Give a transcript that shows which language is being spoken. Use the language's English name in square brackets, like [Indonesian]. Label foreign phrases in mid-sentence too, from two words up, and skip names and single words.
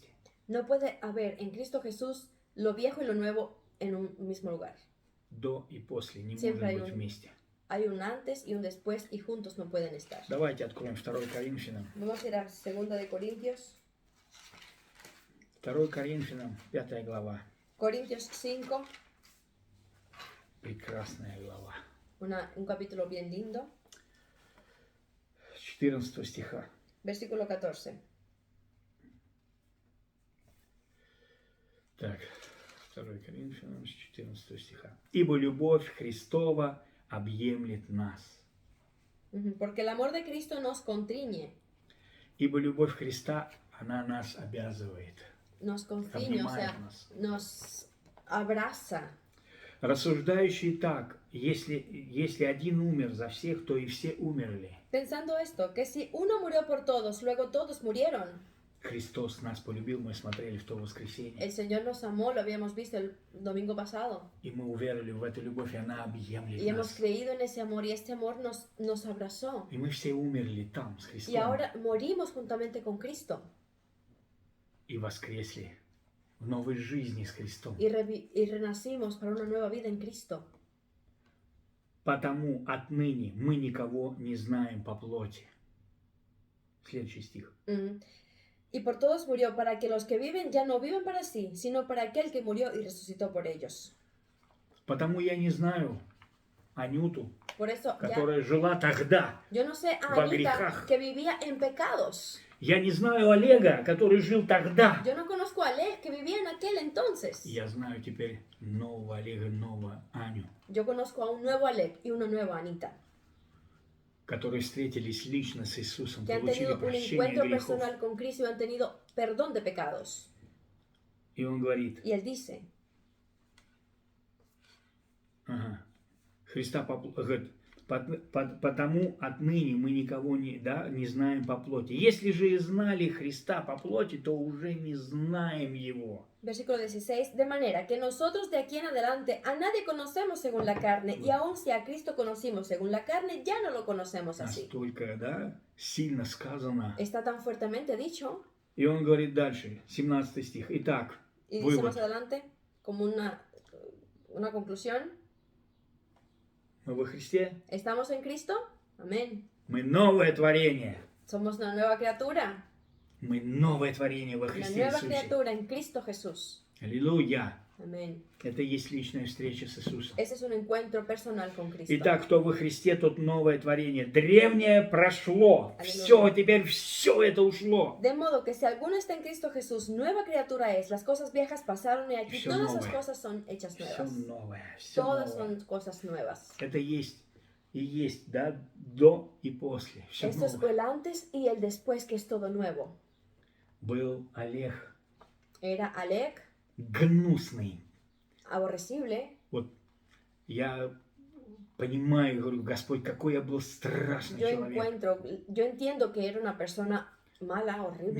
[Spanish] No puede haber en Cristo Jesús lo viejo y lo nuevo en un mismo lugar. [Russian] До и после не [Spanish] Siempre hay [Russian] может быть [Spanish] un- [Russian] вместе. [Spanish] Hay un antes y un después y juntos no pueden estar. [Russian] Давайте откроем 2 Коринфянам. [Spanish] Vamos a ir a 2 de Corintios. [Russian] 2 Коринфянам, 5 глава. [Spanish] Corintios 5, [Russian] Прекрасная глава. [Spanish] un capítulo bien lindo. [Russian] 14 стиха. [Spanish] Versículo 14. [Russian] Так, 2 Коринфянам с 14 стиха. «Ибо любовь Христова объемлет нас». [Spanish] Porque el amor de Cristo nos contriñe, [Russian] Ибо любовь Христа, она нас обязывает. [Spanish] nos constriñe, o sea, [Russian] Обнимает нас. [Spanish] nos abraza. [Russian] Рассуждающий так, если один умер за всех, то и все умерли. [Spanish] Pensando esto, que si uno murió por todos, luego todos murieron. [Russian] Христос нас полюбил, мы смотрели в то воскресенье. [Spanish] El Señor nos amó, lo habíamos visto el domingo pasado. [Russian] И мы уверовали в эту любовь, и она объемлет [Spanish] Y hemos [Russian] нас. [Spanish] creído en ese amor y este amor nos abrazó. [Russian] И мы все умерли там с Христом. [Spanish] Y ahora morimos juntamente con Cristo [Russian] И воскресли в новой жизни с Христом. [Spanish] y renacimos para una nueva vida en Cristo. [Russian] Потому отныне мы никого не знаем по плоти. Следующий стих. [Spanish] Y por todos murió, para que los que viven ya no viven para sí, sino para aquel que murió y resucitó por ellos. [Russian] Потому я не знаю Анюту, [Spanish] Por eso ya, [Russian] которая жила тогда. [Spanish] yo no sé a va Anita [Russian] грехах. [Spanish] que vivía en pecados. [Russian] Я не знаю Олега, который жил тогда. [Spanish] Yo no conozco a Ale que vivía en aquel entonces. [Russian] Я знаю теперь нового Олега, нового Аню, [Spanish] Yo conozco a un nuevo Alec y una nueva Anita, [Russian] которые встретились лично с Иисусом, [Spanish] que han [Russian] получили [Spanish] tenido un [Russian] прощение [Spanish] encuentro [Russian] грехов. [Spanish] personal con Cristo y han tenido perdón de pecados. [Russian] И он говорит, [Spanish] Y él dice, [Russian] Христа говорит, потому отныне мы никого не знаем по плоти. Если же и знали Христа по плоти, то уже не знаем Его. [Spanish] versículo 16, de manera que nosotros de aquí en adelante a nadie conocemos según la carne, y aun si a Cristo conocimos según la carne, ya no lo conocemos así. [Russian] Настолько, да, сильно сказано. [Spanish] Está tan fuertemente dicho, [Russian] И он говорит дальше, 17 стих. Итак, [Spanish] y dice más [Russian] вывод. [Spanish] adelante, como una conclusión, [Russian] Мы во Христе, [Spanish] ¿estamos en Cristo? Amén. [Russian] мы новое творение. [Spanish] Somos una nueva criatura, [Russian] Мы новое творение во [Spanish] una [Russian] Христе [Spanish] nueva [Russian] Иисусе. [Spanish] criatura en Cristo Jesús. [Russian] Аллилуйя. [Spanish] Amén. [Russian] Это и есть личная встреча с Иисусом. [Spanish] Ese es un encuentro personal con Cristo. [Russian] Итак, кто во Христе, тот новое творение. Древнее прошло. Аллилуйя. Все, теперь все это ушло. [Spanish] De modo que si alguno está en Cristo Jesús, nueva criatura es. Las cosas viejas pasaron y aquí [Russian] Все [Spanish] todas las [Russian] новое. [Spanish] cosas son hechas [Russian] Все [Spanish] nuevas. [Russian] новое. Все [Spanish] Todas [Russian] новое. [Spanish] son cosas nuevas. [Russian] Это есть и есть, да, до и после. Все [Spanish] Esto es [Russian] новое. [Spanish] el antes y el después, que es todo nuevo. [Russian] Был Олег [Spanish] Era Alec, [Russian] гнусный. [Spanish] aborrecible. [Russian] Вот Я понимаю, говорю, Господь, какой я был страшный человек. [Spanish] Yo entiendo que era una persona mala, horrible.